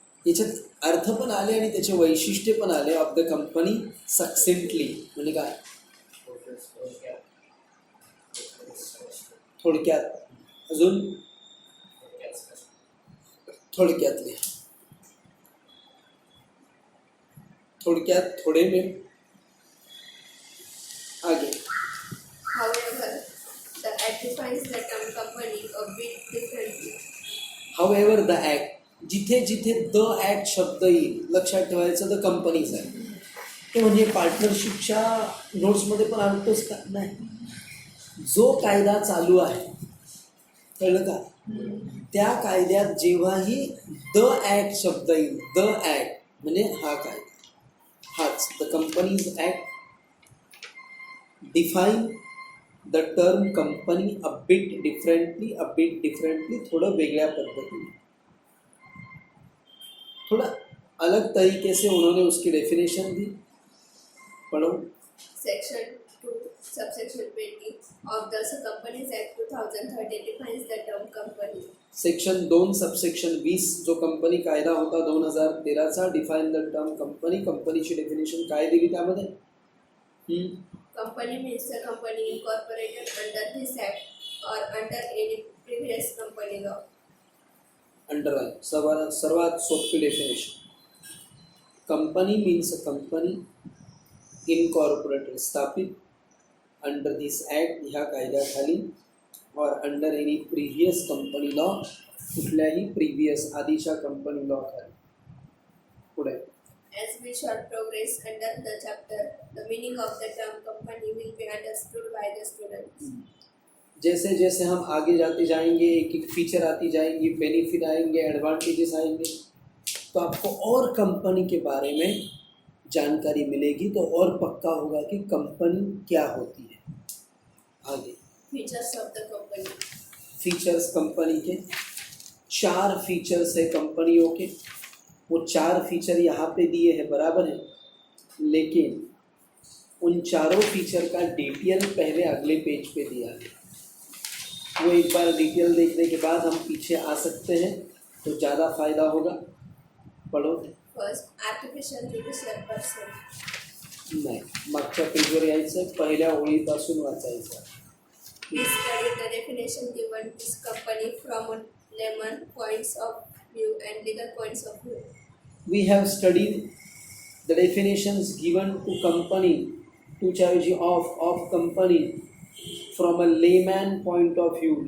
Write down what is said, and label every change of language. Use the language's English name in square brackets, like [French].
[Marathi] याच्यात अर्थ पण आले आणि त्याचे वैशिष्ट्य पण आले. ऑफ द कंपनी सक्सेंटली म्हणजे काय, थोडक्यात. अजून थोडक्यातले, थोडक्यात [Hindi] थोडे में. आगे [English] However, the act defines the term company a bit differently. However the act, [Marathi] जिथे जिथे द ॲक्ट शब्द येईल लक्षात ठेवायचं द कंपनीज आहे. तो म्हणजे पार्टनरशिपच्या नोट्समध्ये पण आणतोच का? नाही. जो कायदा चालू आहे, कळलं का, त्या कायद्यात जेव्हाही द ॲक्ट शब्द येईल, द ॲक्ट म्हणजे हा कायदा, हाच [English] the companies act define the term company a bit differently, [Marathi] थोडं वेगळ्या पद्धतीने, [Hindi] थोड़ा अलग तरीके से उन्होंने उसकी डेफिनेशन दी. पढ़ो. [English] Section 2, subsection 20 of the Companies Act 2013 defines the term company. [Marathi] Section 2 subsection 20 जो कंपनी कायदा होता 2013चा, [English] define the term company, [Marathi] कंपनीची डेफिनेशन काय दिली त्यामध्ये? [English] Company means a company incorporated under this act or under any previous company law. [Marathi] Underline, सर्वात सोपी definition. [English] company means a company incorporated, [Marathi] स्थापित, [English] under this act, [Marathi] ह्या कायद्याखाली, और [English] under any previous company law, [Marathi] कुठल्याही प्रिव्हियस आधीच्या कंपनी लॉ खाली. पुढे. [English] As we shall progress under the chapter, the meaning of the term company will be understood by the students. [Hindi] जैसे जैसे हम आगे जाते जाएंगे, एक एक फीचर आती जाएंगी, बेनिफिट आएंगे, एडवांटेजेस आएंगे, तो आपको और कंपनी के बारे में जानकारी मिलेगी, तो और पक्का होगा कि कंपनी क्या होती है. आगे [English] Features of the company. [Hindi] Features company के 4 फीचर्स है कंपनियों के. वो 4 फीचर यहाँ पे दिए हैं, बराबर है, लेकिन उन चारों फीचर का डिटेल पहले अगले पेज पे दिया है. वो एक बार डिटेल देखने के बाद हम पीछे आ सकते हैं, तो ज़्यादा फायदा होगा. पढ़ो. [English] First, artificial judicial person. [Marathi] नाही, मागच्या पेजवर यायचं, पहिल्या ओळीपासून वाचायचं. [English] We studied the definition given to this company from layman points of view and legal points of view. We have studied the definitions given to company, to charge of company from a layman point of view.